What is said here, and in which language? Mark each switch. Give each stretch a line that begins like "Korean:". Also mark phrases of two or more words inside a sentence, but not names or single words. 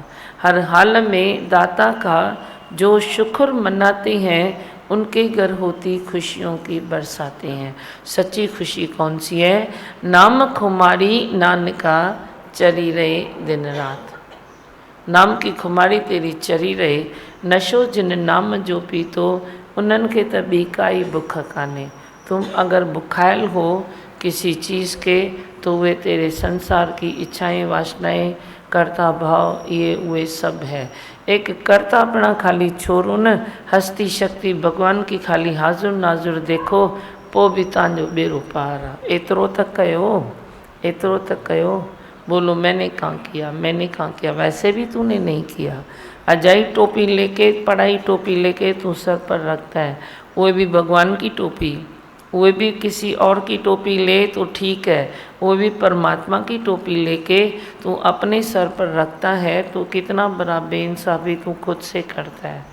Hindi: हर हाल में दाता का जो शुक्र मनाते हैं उनके घर होती खुशियों की बरसाते हैं। सच्ची खुशी कौन सी है?
Punjabi: ਨਾਮ ਖੁਮਾਰੀ ਨਾਨਕਾ ਚੜ੍ਹੀ ਰਹੇ ਦਿਨ ਰਾਤ।
Hindi: नाम की खुमारी तेरी चरी रहे।
Sindhi: नशो जिन नाम जो पीतो उन्हनि खे त ॿी काई बुख कान्हे।
Hindi: तुम अगर बुखायल हो किसी चीज़ के तो वे तेरे संसार की इच्छाएं वासनाएं कर्ता भाव ये वे सब है। एक कर्ता अपना खाली छोरो न, हस्ती शक्ति भगवान की खाली हाजुर नाजुर देखो,
Sindhi: पोइ बि तव्हांजो बेड़ो पार आहे। एतिरो त कयो, एतिरो त कयो।
Hindi: बोलो मैंने कहाँ किया, मैंने कहाँ किया। वैसे भी तूने नहीं किया। अजाई टोपी लेके, पढ़ाई टोपी लेके तू सर पर रखता है, वो भी भगवान की टोपी, वो भी किसी और की टोपी ले तो ठीक है, वो भी परमात्मा की टोपी लेके तू अपने सर पर रखता है, तो कितना बड़ा बेइंसाफी तू खुद से करता है।